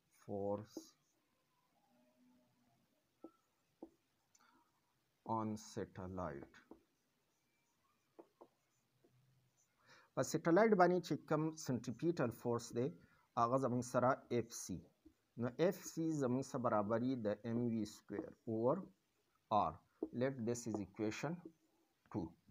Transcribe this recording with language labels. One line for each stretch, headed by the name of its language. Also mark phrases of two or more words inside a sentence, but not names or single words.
English: force on satellite.
Pashto: په سټلایټ باندې چې کوم
English: centripetal force
Pashto: دی هغه زموږ سره اف سی، نو اف سی زموږ سره برابري د
English: mv square over r. let this as equation 2.